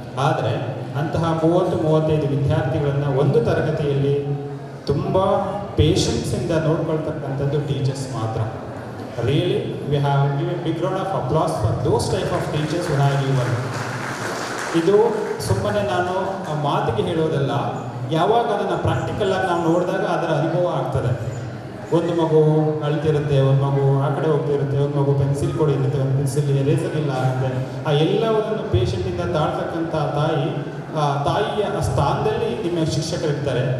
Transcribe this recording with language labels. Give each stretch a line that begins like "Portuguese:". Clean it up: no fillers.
Kannada: ಆದರೆ ಅಂತಹ 30-35 ವಿದ್ಯಾರ್ಥಿಗಳನ್ನು ಒಂದು ತರಗತಿಯಲ್ಲಿ ತುಂಬ ಪೇಷನ್ಸಿಂದ ನೋಡ್ಕೊಳ್ತಕ್ಕಂಥದ್ದು ಟೀಚರ್ಸ್ ಮಾತ್ರ.
English: Really, we have given a big round of applause for those type of teachers who have given.
Kannada: ಇದು ಸುಮ್ಮನೆ ನಾನು ಮಾತಿಗೆ ಹೇಳೋದಲ್ಲ, ಯಾವಾಗ ಅದನ್ನು ಪ್ರಾಕ್ಟಿಕಲಾಗಿ ನಾವು ನೋಡಿದಾಗ ಅದರ ಅನುಭವ ಆಗ್ತದೆ. ಒಂದು ಮಗು ಅಳ್ತಿರುತ್ತೆ, ಒಂದು ಮಗು ಆ ಕಡೆ ಹೋಗ್ತಿರುತ್ತೆ, ಒಂದು ಮಗು ಪೆನ್ಸಿಲ್ ಕೊಡಿರುತ್ತೆ, ಒಂದು ಪೆನ್ಸಿಲ್ ಎರೇಸರ್ ಇಲ್ಲ ಆಗುತ್ತೆ. ಆ ಎಲ್ಲವನ್ನು ಪೇಷಂಟಿಂದ ತಾಳ್ತಕ್ಕಂಥ ತಾಯಿಯ ಸ್ಥಾನದಲ್ಲಿ ನಿಮ್ಮ ಶಿಕ್ಷಕರಿರ್ತಾರೆ.